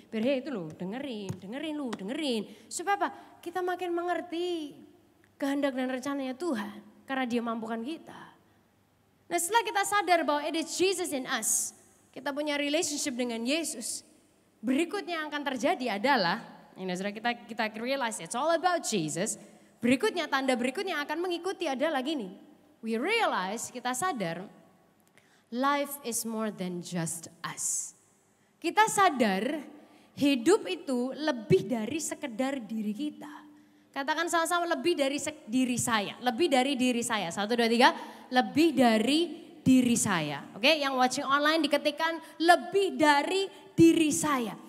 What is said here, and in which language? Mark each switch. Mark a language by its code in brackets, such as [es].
[id] Biar itu loh, dengerin. Supaya apa? Kita makin mengerti kehendak dan rencananya Tuhan, karena Dia mampukan kita. Nah setelah kita sadar bahwa [en] it is Jesus in us, [id] kita punya relationship dengan Yesus. berikutnya yang akan terjadi adalah, ini saudara kita [en] realize it's all about Jesus. [id] Berikutnya, tanda berikutnya yang akan mengikuti adalah gini. [en] We realize, [id] kita sadar, [en] life is more than just us. [id] Kita sadar hidup itu lebih dari sekedar diri kita. Katakan sama-sama, lebih dari diri saya. Lebih dari diri saya. 1, 2, 3. Lebih dari diri saya. Oke, yang [en] watching online [id] diketikkan lebih dari diri saya.